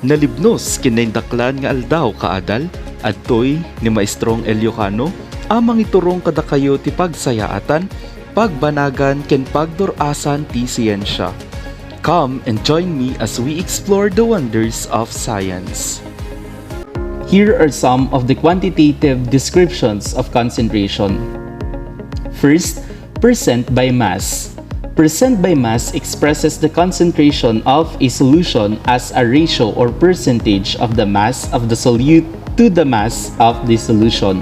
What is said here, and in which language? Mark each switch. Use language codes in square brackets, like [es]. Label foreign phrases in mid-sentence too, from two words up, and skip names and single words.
[ilo] Nalibnos kinaindaklan nga aldaw kaadal adtoy ni Maestrong Eliocano amang iturong kada kayo ti pagsayaatan, pagbanagan ken pagdurasan ti siyensya. [en] Come and join me as we explore the wonders of science. Here are some of the quantitative descriptions of concentration. First, percent by mass. Percent by mass expresses the concentration of a solution as a ratio or percentage of the mass of the solute to the mass of the solution.